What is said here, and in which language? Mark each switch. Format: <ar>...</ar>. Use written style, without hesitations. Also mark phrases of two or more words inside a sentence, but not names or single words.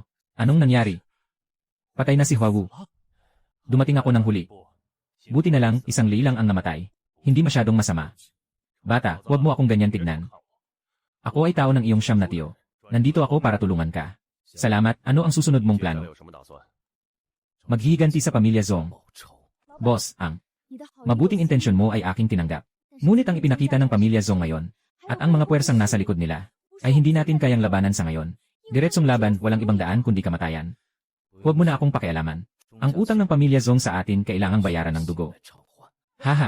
<tl>Anong nangyari? Patay na si Huawu. Dumating ako ng huli. Buti na lang, isang li lang ang namatay. Hindi masyadong masama. Bata, huwag mo akong ganyan tignan. Ako ay tao ng iyong siyam na tiyo. Nandito ako para tulungan ka. Salamat, ano ang susunod mong</tl> <zh>接下来</zh> <tl>plano?</tl> <zh>有什么打算？</zh> <tl>Maghihiganti sa pamilya Zong.</tl> <zh>报仇。</zh> <tl>Boss, ang</tl> <zh>你的好人</zh> <tl>mabuting intensyon mo ay aking tinanggap. Ngunit ang ipinakita ng pamilya Zong ngayon, at ang mga puwersang nasa likod nila, ay hindi natin kayang labanan sa ngayon. Diretsong laban, walang ibang daan kundi kamatayan. Huwag mo na akong pakialaman. Ang utang ng pamilya Zong sa atin kailangang bayaran ng dugo.</tl> <zh>来偿还。 Haha.</zh>